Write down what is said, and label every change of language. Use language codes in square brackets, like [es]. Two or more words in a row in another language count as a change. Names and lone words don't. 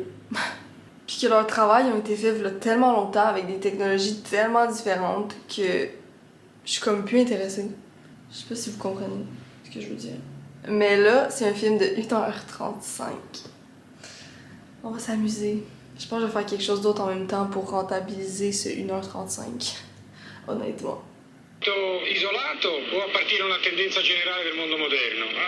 [fr] Puis que leurs travail ont été faits il y a tellement longtemps avec des technologies tellement différentes que je suis comme plus intéressée. Je sais pas si vous comprenez ce que je veux dire. Mais là, c'est un film de 1h35. On va s'amuser. Je pense que je vais faire quelque chose d'autre en même temps pour rentabiliser ce 1h35. Honnêtement. [it] Isolato o appartiene a una tendenza generale del mondo moderno?